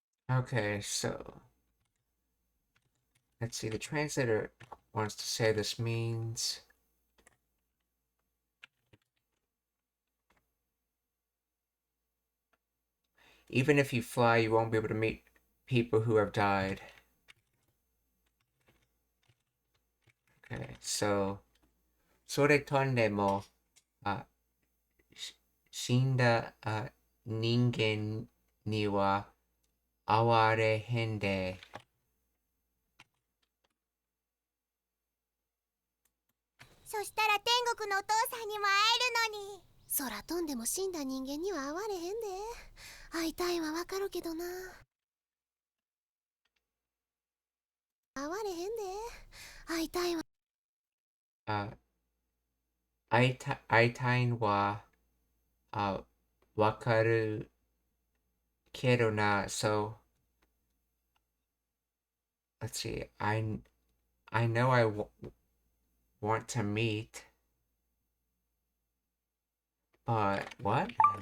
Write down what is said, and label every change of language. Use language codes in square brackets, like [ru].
[en] Okay, so let's see. The translator wants to say this means even if you fly, you won't be able to meet people who have died. [ja] Okay, so それ飛んでも、死んだ人間には会われへんで。そしたら天国のお父さんにも会えるのに。空飛んでも死んだ人間には会われへんで。会いたいはわかるけどな。会われへんで。会いたいは。会いたいのはわかるけどな。 [en] So let's see. I know I want to meet, but what?